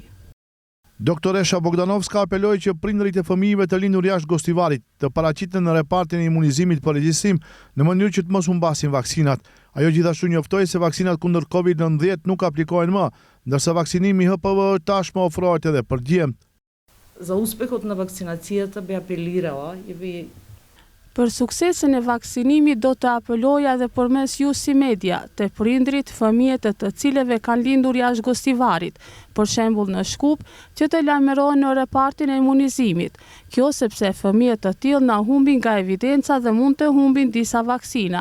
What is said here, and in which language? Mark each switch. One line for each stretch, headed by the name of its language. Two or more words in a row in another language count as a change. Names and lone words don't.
Albanian: Doktoresha Bogdanovska apeloi që prindërit e fëmijëve të lindur jashtë Gostivarit të paraqiten në repartin e imunizimit për regjistrim në mënyrë që të mos humbasin vaksinat. Ajo gjithashtu njoftoi se vaksinat kundër COVID-19 nuk aplikohen më, ndërsa vaksinimi HPV tashmë ofrohet edhe për djemt.
Macedonian: За успехот на вакцинацията би апелирала и би
Albanian: Për suksesin e vaksinimit do të apeloja edhe përmes ju si media, të prindrit, fëmijët e të cilëve kanë lindur jashtë Gostivarit, për shembull në Shkup, që të lajmërohen në repartin e imunizimit. Kjo sepse fëmijët të tillë na humbin nga evidenca dhe mund të humbin disa vaksina.